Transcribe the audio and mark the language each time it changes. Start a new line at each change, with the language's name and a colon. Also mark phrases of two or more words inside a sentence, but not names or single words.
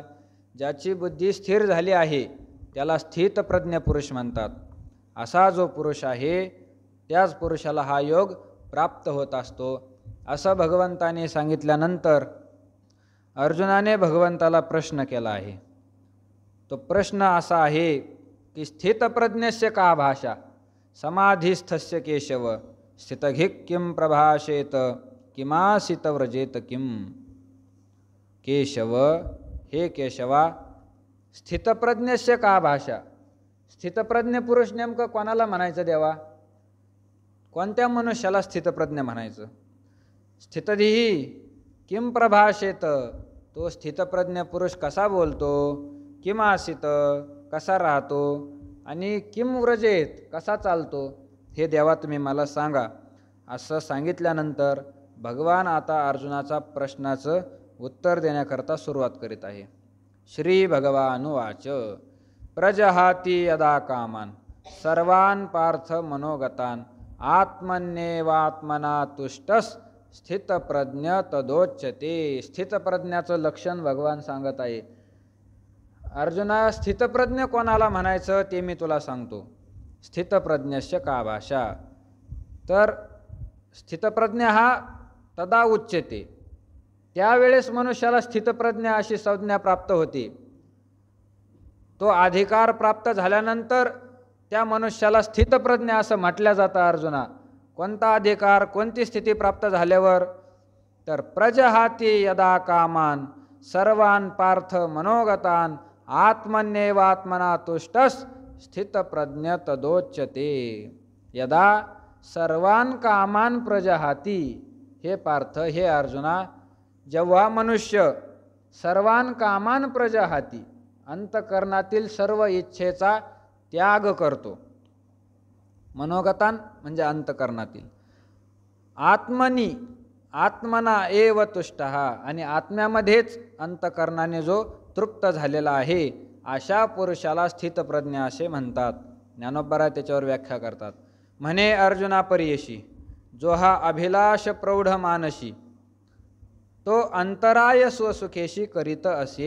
Marathi: ज्याची बुद्धी स्थिर झाली आहे त्याला स्थितप्रज्ञ पुरुष म्हणतात। असा जो पुरुष आहे त्याच पुरुषाला हा योग प्राप्त होत असतो असं भगवंताने सांगितल्यानंतर अर्जुनाने भगवंताला प्रश्न केला आहे। तो प्रश्न असा आहे की
Sanskrit: स्थितप्रज्ञस्य का भाषा समाधिस्थस्य केशव स्थितघिक किं प्रभाषेत किमासित व्रजेत किम।
Marathi: केशव, हे केशवा,
Sanskrit: स्थितप्रज्ञस्य का भाषा,
Marathi: स्थितप्रज्ञ पुरुष नेमकं कोणाला म्हणायचं देवा? कोणत्या मनुष्याला स्थितप्रज्ञ म्हणायचं?
Sanskrit: स्थितधीही किं प्रभाषेत,
Marathi: तो स्थितप्रज्ञ पुरुष कसा बोलतो?
Sanskrit: किम आसित,
Marathi: कसा राहतो? आणि
Sanskrit: किम व्रजेत,
Marathi: कसा चालतो? हे देवा तुम्ही मला सांगा। असं सांगितल्यानंतर भगवान आता अर्जुनाचा प्रश्नाचं उत्तर देण्याकरता सुरुवात करीत आहे।
Sanskrit: श्री भगवानुवाच प्रजहाति यदा कामान सर्वान् पार्थ मनोगतान् आत्मन्येवात्मना तुष्टस् स्थितप्रज्ञ तदोच्यते।
Marathi: स्थितप्रज्ञाचं लक्षण भगवान सांगत आहे। अर्जुना, स्थितप्रज्ञ कोणाला म्हणायचं ते मी तुला सांगतो।
Sanskrit: स्थितप्रज्ञस्य का भाषा,
Marathi: तर स्थितप्रज्ञ हा
Sanskrit: तदा उच्यते,
Marathi: त्यावेळेस मनुष्याला स्थितप्रज्ञ अशी संज्ञा प्राप्त होते। तो अधिकार प्राप्त झाल्यानंतर त्या मनुष्याला स्थितप्रज्ञ असं म्हटलं जातं। अर्जुना, कोणता अधिकार, कोणती स्थिती प्राप्त झाल्यावर?
Sanskrit: तर प्रजहाति यदा कामान सर्वान् पार्थ मनोगतान् आत्मन्येवात्मना तुष्टस् स्थितप्रज्ञ तदोच्यते। यदा सर्वान् कामान प्रजहाति,
Marathi: हे पार्थ, हे अर्जुना, जेव्हा मनुष्य
Sanskrit: सर्वान् कामान प्रजहाति,
Marathi: अंतकरणातील सर्व इच्छेचा त्याग करतो, मनोगतान म्हणजे अंतकरणातील,
Sanskrit: आत्मनी आत्मना एव तुष्टः,
Marathi: आणि आत्म्यामध्येच अंतकरणाने जो तृप्त झालेला आहे अशा पुरुषाला स्थितप्रज्ञ असे म्हणतात। ज्ञानोबा त्याच्यावर व्याख्या करतात। म्हणे अर्जुना परीयशी, जो हा अभिलाष प्रौढ मानसी तो अंतराय स्वसुखेशी करीत असे.